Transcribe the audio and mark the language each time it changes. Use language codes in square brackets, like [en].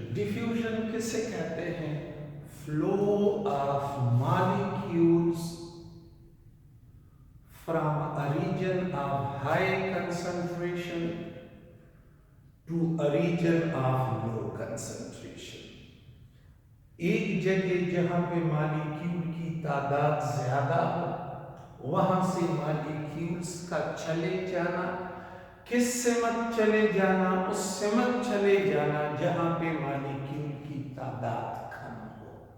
[hi] Diffusion किसे कहते हैं? [en] Flow of molecules from a region of high concentration to a region of low concentration। [hi] एक जगह जहां पे मॉलिक्यूल की तादाद ज्यादा हो, वहां से मॉलिक्यूल्स का चले जाना, किस सिमत चले जाना? उस सिमत चले जाना जहां पे मॉलिक्यूल की तादाद कम हो।